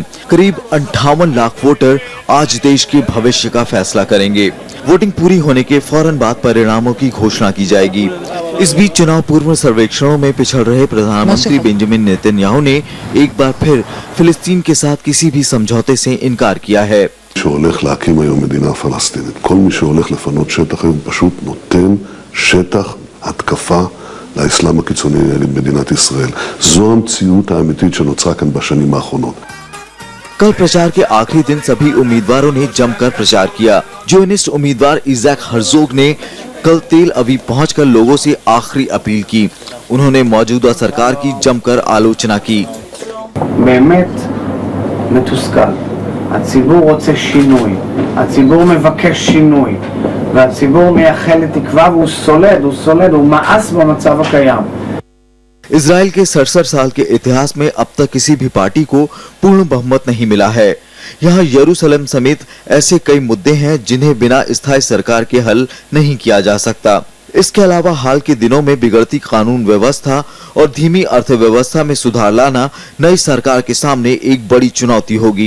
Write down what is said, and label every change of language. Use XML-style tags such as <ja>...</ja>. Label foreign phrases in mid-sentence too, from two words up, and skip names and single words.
<hi>करीब 58 लाख वोटर आज देश के भविष्य का फैसला करेंगे। वोटिंग पूरी होने के फौरन बाद परिणामों की घोषणा की जाएगी। इस बीच चुनाव पूर्व सर्वेक्षणों में पिछड़ रहे प्रधानमंत्री बेंजामिन नेतन्याहू ने एक बार फिर फिलिस्तीन के साथ किसी भी समझौते से इनकार किया है।</hi> <he>שהולך להקים היום מדינה פלסטינית. כל מי שהולך לפנות שטח היום פשוט נותן שטח התקפה לאסלאם הקיצוני נגד מדינת ישראל. זו המציאות האמיתית שנוצרה כאן בשנים האחרונות.</he> <hi>कल प्रचार के आखिरी दिन सभी उम्मीदवारों ने जमकर प्रचार किया। ज़ियोनिस्ट उम्मीदवार इज़ाक हर्जोग ने कल तेल अवीव पहुंचकर लोगों से आखिरी अपील की। उन्होंने मौजूदा सरकार की जमकर आलोचना की।</hi> <he>באמת מתוסכל. הציבור רוצה שינוי, הציבור מבקש שינוי, והציבור מייחל לתקווה והוא סולד, הוא מאס במצב הקיים.</he> <hi>इजराइल के 67 साल के इतिहास में अब तक किसी भी पार्टी को पूर्ण बहुमत नहीं मिला है। यहाँ यरूशलेम समेत ऐसे कई मुद्दे हैं जिन्हें बिना स्थायी सरकार के हल नहीं किया जा सकता। इसके अलावा हाल के दिनों में बिगड़ती कानून व्यवस्था और धीमी अर्थव्यवस्था में सुधार लाना नई सरकार के सामने एक बड़ी चुनौती होगी।</hi>